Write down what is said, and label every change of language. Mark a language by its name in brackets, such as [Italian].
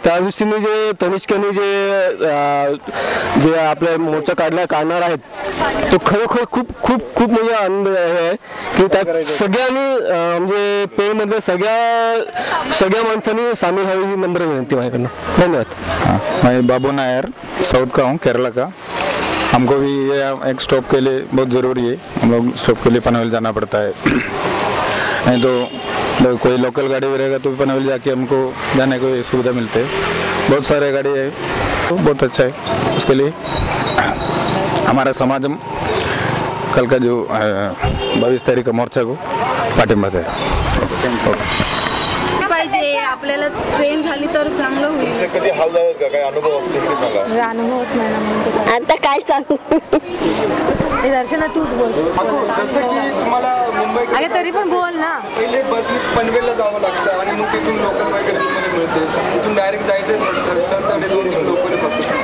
[Marathi] त्या दृष्टीने जे तनिष्कने जे आपल्या मोर्चा काढणार आहेत, तो खरोखर खूप खूप खूप म्हणजे आनंद आहे की त्यात सगळ्यांनी म्हणजे पेणमधल्या सगळ्या माणसांनी सामील व्हावी ही नम्र विनंती माझ्याकडनं. धन्यवाद. [Hindi] मैं बाबू नायर साउथ का हूँ, केरला का. हमको भी ये एक स्टॉप के लिए बहुत ज़रूरी है, हम लोग स्टॉप के लिए पनवेल जाना पड़ता है. नहीं तो कोई लोकल गाड़ी भी रहेगा तो पनवेल जाके हमको जाने को सुविधा मिलते है. बहुत सारे गाड़ी है तो बहुत अच्छा है. उसके लिए हमारा समाज कल का जो 22 तारीख का मोर्चा को पाठिंबा है. [Marathi] पाहिजे आपल्याला ट्रेन झाली तर चांगलं होईल. कधी हाल झाले का, काही अनुभव असतील ते सांगा. अनुभवच नाही ना, आता काय सांगू. दर्शना तूच बोल. जसं की तुम्हाला मुंबई अरे तरी पण बोल ना. पहिले बसने पनवेलला जावं लागतं आणि मग तिथून लोकल वगैरे मिळते, तिथून डायरेक्ट जायचं आणि 2-3 लोकल फक्त.